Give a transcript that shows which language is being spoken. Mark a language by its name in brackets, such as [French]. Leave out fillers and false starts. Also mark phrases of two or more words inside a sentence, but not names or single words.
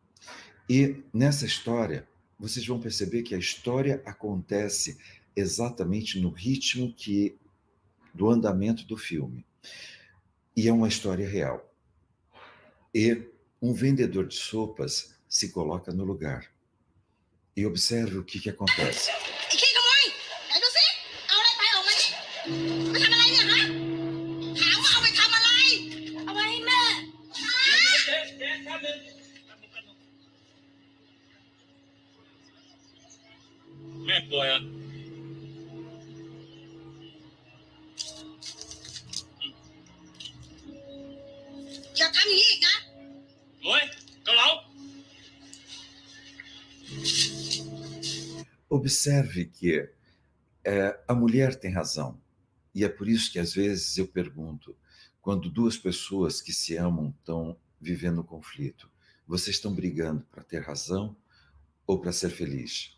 [Portuguese] E nessa história, vocês vão perceber que a história acontece exatamente no ritmo do andamento do filme. E é uma história real. E um vendedor de sopas se coloca no lugar. E observe o que acontece. [Thai] ไปทำอะไรเนี่ยฮะถามว่าเอาไปทำอะไรเอาไว้ให้แม่ แม่ป่วยอ่ะ อย่าทำอย่างนี้อีกนะ โอ้ยเกาเหลา [Portuguese] Observe que a mulher tem razão. E é por isso que, às vezes, eu pergunto, quando duas pessoas que se amam estão vivendo um conflito, vocês estão brigando para ter razão ou para ser feliz?